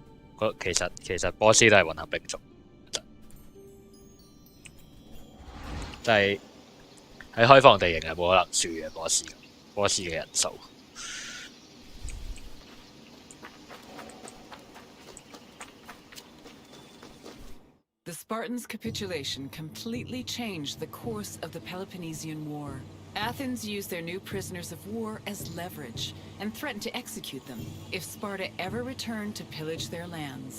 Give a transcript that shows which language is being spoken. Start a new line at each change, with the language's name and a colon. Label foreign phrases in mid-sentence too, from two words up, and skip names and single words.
Cantonese: 其實波斯都係混合兵種。但係喺開放地形係冇可能輸嘅波斯嘅人數。
English: The Spartans' capitulation completely changed the course of the Peloponnesian War. Athens used their new prisoners of war as leverage and threatened to execute them if Sparta ever returned to pillage their lands.